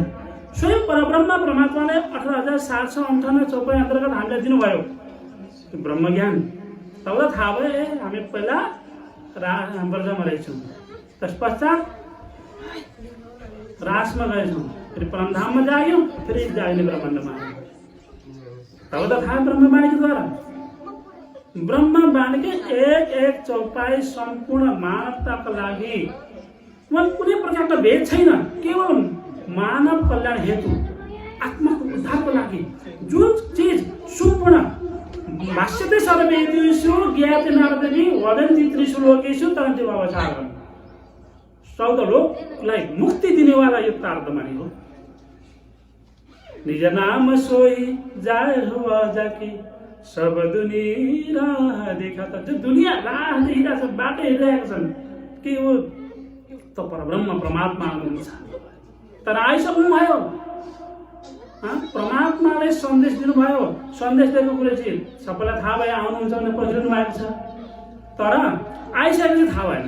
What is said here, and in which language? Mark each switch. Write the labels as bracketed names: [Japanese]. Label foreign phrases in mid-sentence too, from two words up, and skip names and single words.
[Nepali] स्वयं परब्रह्म परमात्माले 18,758 चौपाई अन्तर्गत हामीलाई दिनुभयो ब्रह्म ज्ञान तब त थाहा भयो हामी पहिला ब्रजमा रहेछौँ त्यस पश्चात रासमा गएछौँ फेरि परमधाममा जाग्यौँ फेरि जाग्ने ब्रह्माण्डमा आयौँ तब त थाहा ब्रह्मवाणीको द्वारा ब्रह्मवाणीकै एक चौपाई सम्पूर्ण मानवताको लागि कुनै प्रकारको भेद छैन। केवल मानव कल्याण हेतु आत्माको उद्धारको लागि जुन चिज सम्पूर्ण [Sanskrit] भाष्यते सर्वेषु ज्ञाते नारदेवी वदन्ति त्रिषु लोकेषु तदन्ति भवसागरम्। [Nepali] 14 लोकलाई मुक्ति दिनेवाला यो तारतम्य हो। [Hindi] निज नाम सोही जाए हो जाकी सब दुनिया राह देखाता। [Nepali] जो दुनिया राह देखिरहेको छ, बाटो हेरिरहेको छन् कि हो त परब्रह्म परमात्मा हुनुहुन्छ। तर आइसक्नुभयो, परमात्माले सन्देश दिनुभयो। सन्देश दिएको कुरा चाहिँ सबैलाई थाहा भयो, आउनुहुन्छ भने पछिल्नु भएको छ। तर आइसकेपछि थाहा भएन।